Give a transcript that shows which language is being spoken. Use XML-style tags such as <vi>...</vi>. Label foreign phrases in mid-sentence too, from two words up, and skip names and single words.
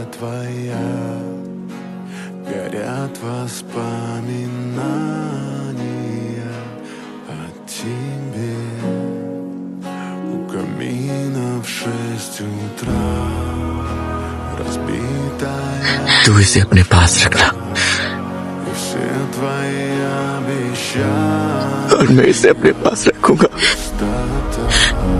<ru>твоя, горят воспоминания о тебе. У камина в 6 утра разбитая.</ru> <hi>तू इसे अपने पास रखना</hi> <ru>И все твои обещания</ru> <hi>और मैं इसे अपने पास रखूंगा।</hi> <ru>пустота.</ru>